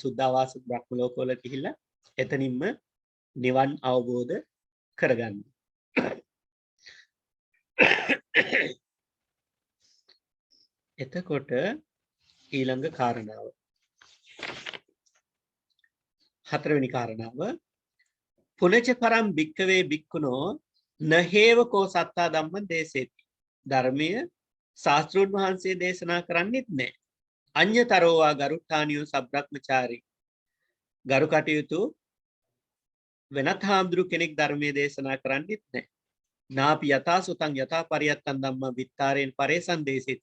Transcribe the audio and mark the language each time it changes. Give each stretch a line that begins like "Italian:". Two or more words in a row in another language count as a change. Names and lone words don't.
Sinhala: සුද්ධාවාස බ්‍රහ්ම ලෝකවල ගිහිල්ලා එතනින්ම නිවන් අවබෝධ කරගන්න. එතකොට ඊළඟ කාරණාව හතරවෙනි කාරණාව
Pali: පුනච පරම් භික්කවේ භික්ඛුනෝ නහේව කෝ සත්තා ධම්ම දේසේති.
Sinhala: ධර්මයේ ශාස්ත්‍රෝන් වහන්සේ දේශනා කරන්නේත් නැහැ.
Pali: අඤ්‍යතරෝවා ගරුට්ටානියෝ සබ්‍රක්‍මචාරී.
Sinhala: ගරු කටයුතු වෙනත් හාමුදුරු කෙනෙක් ධර්මයේ දේශනා කරන්නේත් නැහැ.
Pali: නාපි යථා සුතං යථා පරියත්තං ධම්ම විත්තරේන් පරේසං දේසේති.